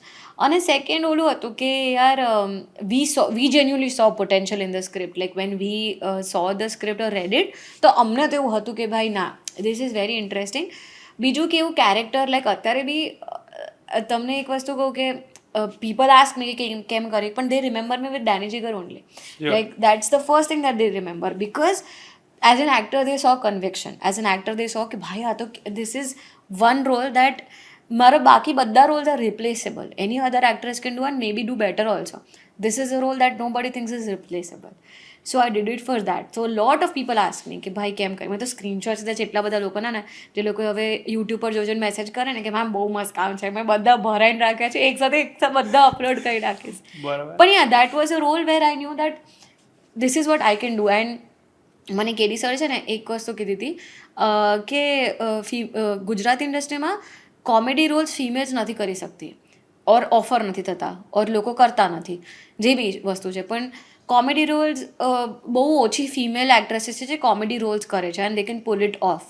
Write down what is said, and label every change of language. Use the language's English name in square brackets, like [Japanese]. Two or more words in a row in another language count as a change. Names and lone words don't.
[Gujarati] અને સેકન્ડ ઓલું હતું કે યાર [English] we genuinely saw potential in the script, like when we saw the script or read it [Gujarati] તો અમને તો એવું હતું કે ભાઈ ના [English] this is very interesting. [Gujarati] બીજું કે એવું કેરેક્ટર લાઈક અત્યારે બી તમને એક વસ્તુ કહું કે [English] people ask me [Gujarati] કે કેમ કરી, પણ [English] they remember me with Danny Jigar only. Like that's the first thing that they remember, because as an actor they saw conviction, as an actor they saw [Gujarati] કે ભાઈ આ તો [English] this is one role that [Gujarati] મારા બાકી બધા [English] roles are replaceable, any other actress can do and maybe do better also, this is a role that nobody thinks is replaceable, so I did it for that. So a lot of people ask me [Gujarati] કે ભાઈ કેમ કરી, મેં તો સ્ક્રીનશોટ્સ છે એટલા બધા લોકોના ને જે લોકો હવે યુટ્યુબ પર જોઈને મેસેજ કરે ને કે મેમ બહુ મસ્ત કામ છે, મેં બધા ભરાઈને રાખ્યા છે એક સાથે બધા અપલોડ કરી રાખીશ. [English] પણ ya that was a role where I knew that this is what I can do. [Gujarati] એન્ડ મને કેડી સર છે ને એક વસ્તુ કીધી હતી કે ગુજરાતી ઇન્ડસ્ટ્રીમાં [English] comedy roles [Gujarati] ફિમેલ્સ નથી કરી શકતી ઓર ઓફર નથી થતા ઓર લોકો કરતા નથી, જે બી વસ્તુ છે, પણ [English] comedy roles [Gujarati] બહુ ઓછી [English] female actresses [Gujarati] છે જે [English] comedy roles [Gujarati] કરે છે [English] and they can pull it off.